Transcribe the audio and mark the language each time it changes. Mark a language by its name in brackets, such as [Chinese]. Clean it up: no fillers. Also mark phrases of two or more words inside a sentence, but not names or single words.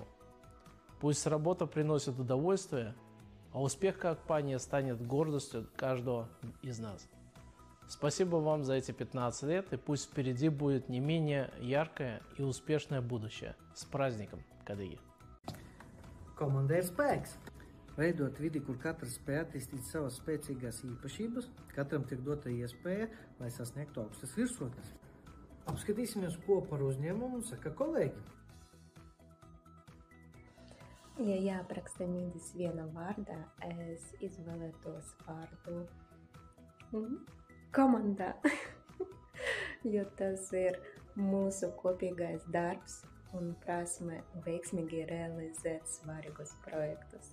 [Russian] Пусть работа приносит удовольствие, а успех компании станет гордостью каждого из нас. Спасибо вам за эти 15 лет, и пусть впереди будет не менее яркое и успешное будущее. С праздником, коллеги! [Latvian] Komandē ir spēks. Veidot vidi, kur katrs spēj attīstīt savas spēcīgās īpašības, katram tiek dota iespēja, lai sasniegtu augstas virsotnes. Apskatīsimies, ko par uzņēmumu saka kolēģi. Ja jāapraksta Midis viena vārdā, es izvēlētos vārdu komandā, jo tas ir mūsu kopīgais darbs un prasme veiksmīgi realizēt svarīgus projektus.